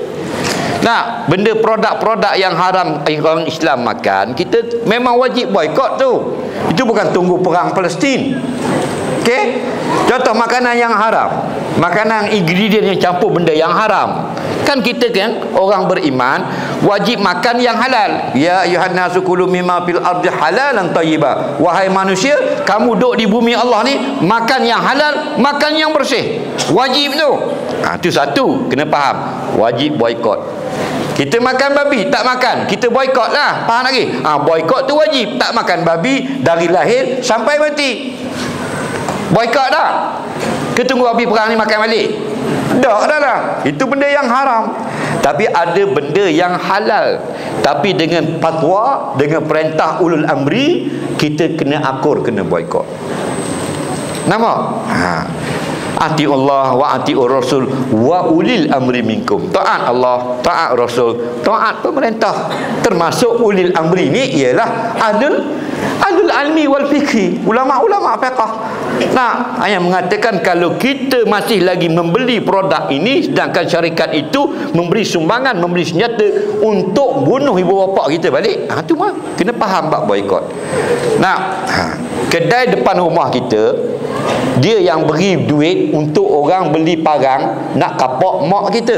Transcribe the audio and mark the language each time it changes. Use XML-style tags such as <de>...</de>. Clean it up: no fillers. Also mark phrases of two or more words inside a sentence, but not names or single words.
<ms>Benda produk-produk yang haram yang orang Islam makan, kita memang wajib boikot tu. Itu bukan tunggu perang Palestin. Okey? Contoh makanan yang haram, makanan ingredient yang campur benda yang haram. Kan kita kan orang beriman wajib makan yang halal.</ms> <ar>يا أيها الناس كلوا مما في الأرض حلالا طيبا.</ar> <ms>Wahai manusia, kamu duduk di bumi Allah ni, makan yang halal, makan yang bersih. Wajib tu. Itu satu, kena faham. Wajib boikot. Kita makan babi, tak makan, kita boikot lah. Faham lagi? Boikot tu wajib. Tak makan babi dari lahir sampai mati. Boikot dah. Kita tunggu habis perang ni makan balik. Dah lah. Itu benda yang haram. Tapi ada benda yang halal. Tapi dengan fatwa, dengan perintah</ms> <ar>ulul amri,</ar> <ms>kita kena akur, kena boikot. Nampak?</ms> <ar>أطيعوا الله وأطيعوا الرسول وأولي الأمر منكم.</ar> <ms>Taat Allah, taat Rasul, taat pemerintah. Termasuk</ms> <ar>ulil amri</ar> <ms>ni ialah</ms> <ar>أهل العلم والفقه,</ar> <ms>ulama-ulama fiqh. Yang mengatakan kalau kita masih lagi membeli produk ini, sedangkan syarikat itu memberi sumbangan, memberi senjata untuk bunuh ibu bapa kita balik, tu mah kena faham bab boikot. Kedai depan rumah kita, dia yang beri duit untuk orang beli parang nak kapok mak kita.</ms>